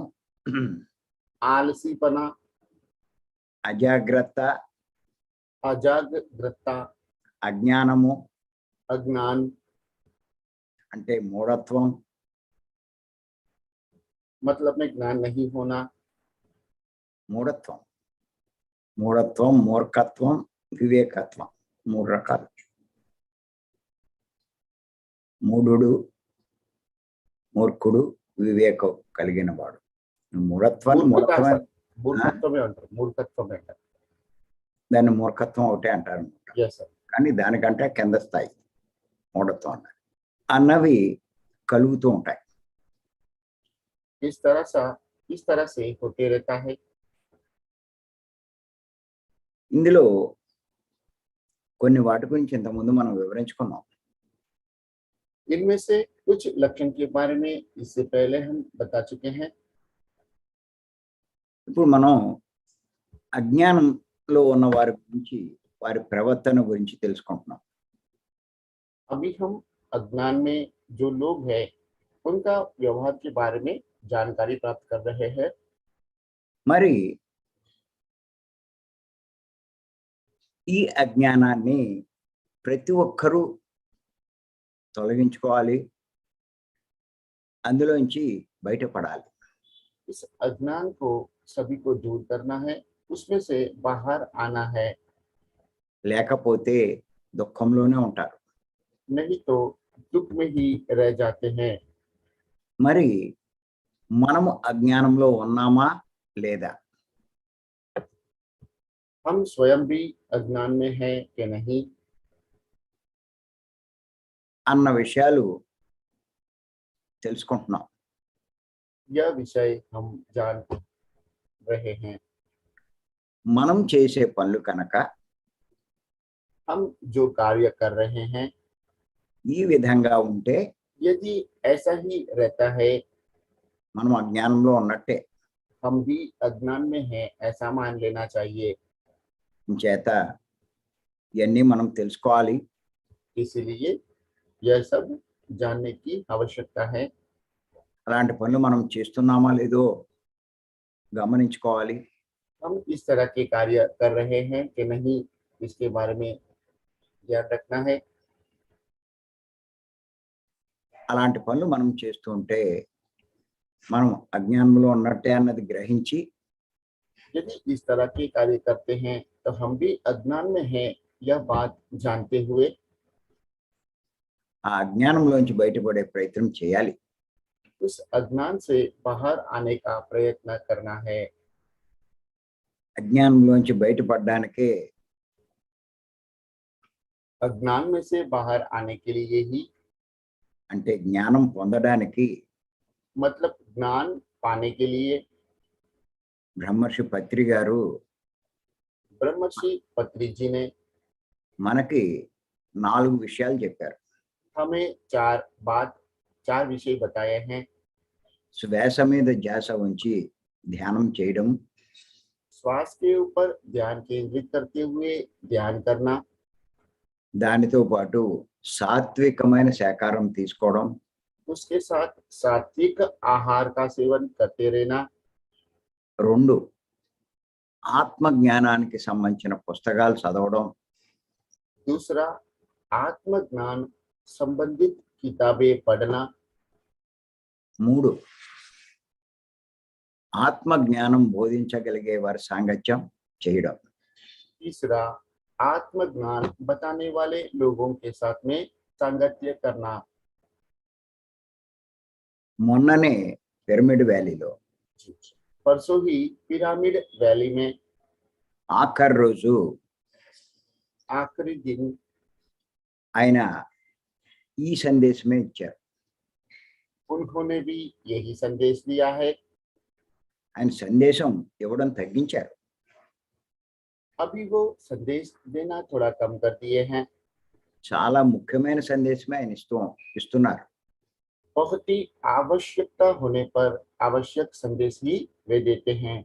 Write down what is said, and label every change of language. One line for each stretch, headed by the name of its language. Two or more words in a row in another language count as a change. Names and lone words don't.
Hindi: आलसीपना,
Telugu: అజాగ్రత్త,
Hindi: अजागरूकता,
Telugu: అజ్ఞానము
Hindi: अज्ञान
Telugu: అంటే మూఢత్వం,
Hindi: मतलब में ज्ञान नहीं होना,
Telugu: మూఢత్వం మూర్ఖత్వం, వివేకత్వం, 3 రకాలు. మూఢుడు, మూర్ఖుడు, వివేకం కలిగిన వాడు. మూఢత్వాన్ని దాన్ని మూర్ఖత్వం ఒకటే అంటారు కానీ దానికంటే కింద స్థాయి మూఢత్వం అన్నారు అన్నవి కలుగుతూ ఉంటాయి.
Hindi: इस तरह से होते रहता है।
Telugu: ఇందులో కొన్ని వాటి గురించి ఇంతకుముందు మనం వివరించుకున్నాం.
Hindi: इनमें से कुछ लक्षण के बारे में इससे पहले हम बता चुके हैं।
Telugu: ఇప్పుడు మనం అజ్ఞానంలో ఉన్న వారి గురించి, వారి ప్రవర్తన గురించి తెలుసుకుంటున్నాం.
Hindi: अभी हम अज्ञान में जो लोग हैं उनका व्यवहार के बारे में जानकारी प्राप्त कर रहे हैं।
Telugu: మరి ఈ అజ్ఞానాన్ని ప్రతి ఒక్కరూ తొలగించుకోవాలి, అందులోంచి బయటపడాలి.
Hindi: इस अज्ञान को सभी को दूर करना है, उसमें से बाहर आना है,
Telugu: లేకపోతే దుఃఖంలోనే ఉంటారు.
Hindi: नहीं तो दुख में ही रह जाते हैं।
Telugu: మరి మనము అజ్ఞానంలో ఉన్నామా లేదా?
Hindi: हम स्वयं भी अज्ञान में हैं कि नहीं
Telugu: అన్న విషయాలు తెలుసుకుంటున్నాం.
Hindi: यह विषय हम जान रहे हैं।
Telugu: మనం చేసే పనులు కనుక
Hindi: हम जो कार्य कर रहे हैं
Telugu: ఈ విధంగా ఉంటే
Hindi: यदि ऐसा ही रहता है
Telugu: మనం అజ్ఞానంలో ఉన్నట్టే.
Hindi: हम भी अज्ञान में हैं ऐसा मान लेना चाहिए।
Telugu: చేత ఇవన్నీ మనం తెలుసుకోవాలి.
Hindi: इसलिए यह सब जानने की आवश्यकता है।
Telugu: అలాంటి పనులు మనం చేస్తున్నామా లేదో గమనించుకోవాలి.
Hindi: हम इस तरह के कार्य कर रहे हैं कि नहीं इसके बारे में ध्यान रखना है।
Telugu: అలాంటి పనులు మనం చేస్తుంటే మనం అజ్ఞానంలో ఉన్నట్టే అన్నది గ్రహించి
Hindi: यदि इस तरह के कार्य करते हैं तो हम भी अज्ञान में हैं यह बात जानते हुए
Telugu: ఆ అజ్ఞానంలోంచి బయటపడే ప్రయత్నం చేయాలి.
Hindi: उस अज्ञान से बाहर आने का प्रयत्न करना है.
Telugu: అజ్ఞానంలోంచి బయటపడడానికే
Hindi: अज्ञान में से बाहर आने के लिए ही
Telugu: అంటే జ్ఞానం పొందడానికి
Hindi: मतलब ज्ञान पाने के लिए
Telugu: బ్రహ్మర్షి పత్రి గారు
Hindi: ब्रह्मर्षि पत्री जी ने
Telugu: మనకి 4 విషయాలు చెప్పారు.
Hindi: हमें चार विषय बताए हैं.
Telugu: శ్వాస మీద ధ్యాస ఉంచి ధ్యానం చేయడం,
Hindi: श्वास के ऊपर ध्यान केंद्रित करते हुए ध्यान करना,
Telugu: దానితో పాటు సాత్వికమైన శాకారం తీసుకోవడం,
Hindi: उसके साथ सात्विक आहार का सेवन करते रहना.
Telugu: 2 ఆత్మ జ్ఞానానికి సంబంధించిన పుస్తకాలు చదవడం,
Hindi: दूसरा आत्मज्ञान संबंधित किताबें पढ़ना.
Telugu: 3 ఆత్మ జ్ఞానం బోధించగలిగే వారి సాంగత్యం చేయడం.
Hindi: तीसरा आत्मज्ञान बताने वाले लोगों के साथ में सांगत्य करना.
Telugu: మొన్ననే పిరమిడ్ వ్యాలీలో
Hindi: परसों ही पिरामिड वैली में
Telugu: ఆఖరి రోజు
Hindi: आखिरी दिन
Telugu: ఆయన ఈ సందేశమే ఇచ్చారు.
Hindi: उन्होंने भी यही संदेश दिया है.
Telugu: ఆయన సందేశం ఇవ్వడం తగ్గించారు.
Hindi: अभी वो संदेश देना थोड़ा कम कर दिए हैं.
Telugu: చాలా ముఖ్యమైన సందేశమే ఆయన ఇస్తున్నారు.
Hindi: बहुत ही आवश्यकता होने पर आवश्यक संदेश ही वे देते हैं.